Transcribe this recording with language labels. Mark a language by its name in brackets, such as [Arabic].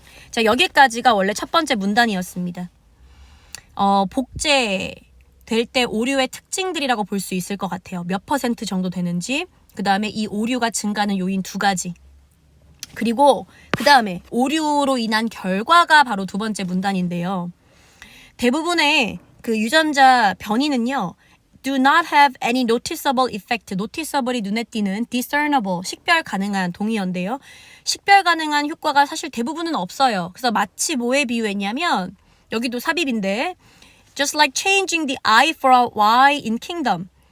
[Korean] 자, 여기까지가 원래 첫 번째 문단이었습니다. 복제될 때 오류의 특징들이라고 볼 수 있을 것 같아요. 몇 % 정도 되는지, 그 다음에 이 오류가 증가하는 요인 두 가지. 그리고 그 다음에 오류로 인한 결과가 바로 두 번째 문단인데요. 대부분의 그 유전자 변이는요. [English] do not have any noticeable effect. [Korean] noticeable이 눈에 띄는 discernible, 식별 가능한 동의어인데요. 식별 가능한 효과가 사실 대부분은 없어요. 그래서 마치 뭐에 비유했냐면 여기도 삽입인데 [English] just like changing the I for a Y in kingdom.